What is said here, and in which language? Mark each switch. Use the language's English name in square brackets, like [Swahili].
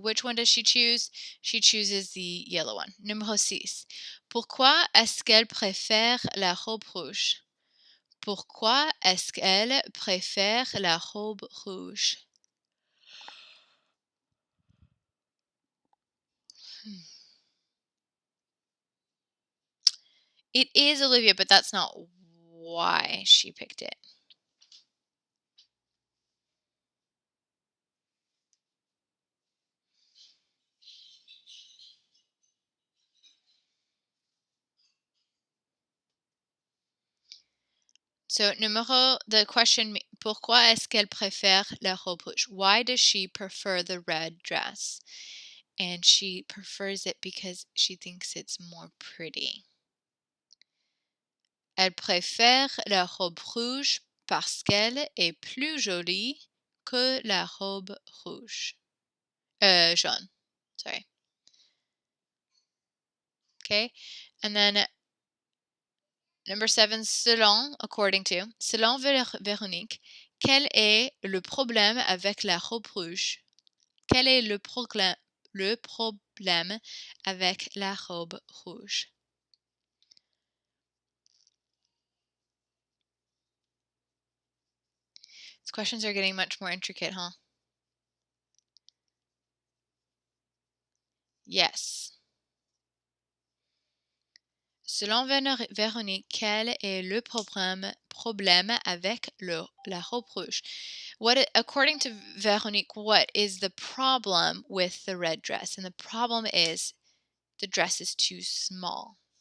[English] Which one does she choose? She chooses the yellow one. [French] Numéro 6. Pourquoi est-ce qu'elle préfère la robe rouge? Pourquoi est-ce qu'elle préfère la robe rouge? [English] It is Olivia, but that's not why she picked it. So the question, [French] pourquoi est-ce qu'elle préfère la robe rouge? [English] Why does she prefer the red dress? And she prefers it because she thinks it's more pretty. [French] Elle préfère la robe rouge parce qu'elle est plus jolie que la robe rouge. Jaune. Sorry. [English] Okay. And then number 7, according to, [French] selon Véronique, quel est le problème avec la robe rouge? Quel est le problème avec la robe rouge? [English] These questions are getting much more intricate, huh? Yes. [French] Selon Véronique, quel est le problème avec la robe rouge? [English] According to Véronique, what is the problem with the red dress? And the problem is the dress is too small.